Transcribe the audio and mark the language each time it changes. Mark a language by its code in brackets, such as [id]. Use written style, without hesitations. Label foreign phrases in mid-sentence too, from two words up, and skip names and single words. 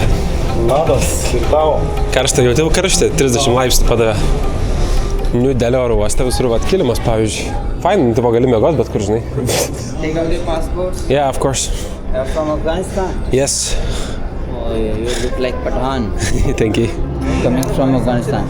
[lt] Labas, ir tau. Karštą jautėjau karštį, 30 laipsnių padavė. New Delhi oro uoste visur vat kilimas, pavyzdžiui. Fine, tu gali mėgot, bet kur, žinai. [en] Take out your passports. Yeah, of course. You're from Afghanistan. Yes. Oh, yeah, you look like Pathan. Thank you. Coming from Afghanistan.